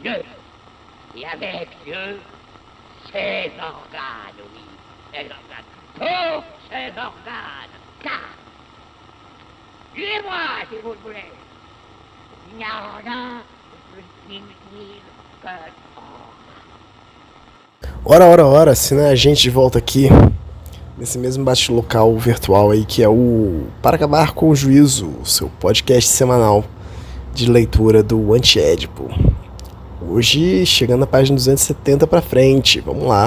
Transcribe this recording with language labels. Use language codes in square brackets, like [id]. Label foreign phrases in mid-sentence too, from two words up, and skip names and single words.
[fr] Dieu, et avec Dieu, ses organes, oui, ses organes, tous ses organes, car, tuez-moi si vous le voulez, il n'y a rien de plus inutile que [pt] Ora, assina a gente de volta aqui, nesse mesmo bate-local virtual aí, que é o Para Acabar com o Juízo, seu podcast semanal de leitura do Anti-Édipo. Hoje, chegando na página 270 pra frente, vamos lá.